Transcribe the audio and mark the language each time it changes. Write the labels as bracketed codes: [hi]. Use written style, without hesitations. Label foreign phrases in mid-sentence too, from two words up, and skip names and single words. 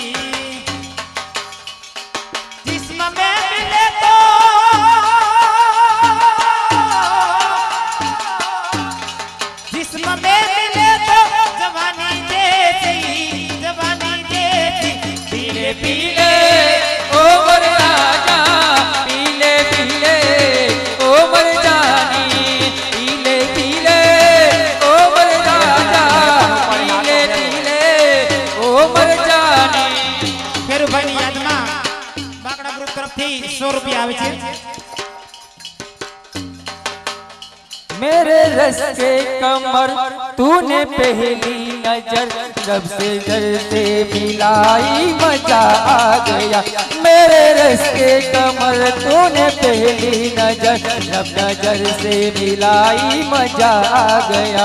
[hi] जिस्म में मिले तो, जिस्म में मिले तो जवानी जैसी, जवानी जैसी। पीले पीले ओ मर राजा पीले पीले ओ मर जानी। पीले पीले ओ मर राजा पीले पीले ओ मर जानी। [gu] ખેરુભાઈની યાદમાં બાકડા ગ્રુપ તરફથી 100 રૂપિયા આવે છે। [hi] मेरे रस के कमर तूने पहली नजर जब से जर से मिलाई मजा आ गया। मेरे रस के कमर तूने पहली नजर जब नजर से मिलाई मजा आ गया।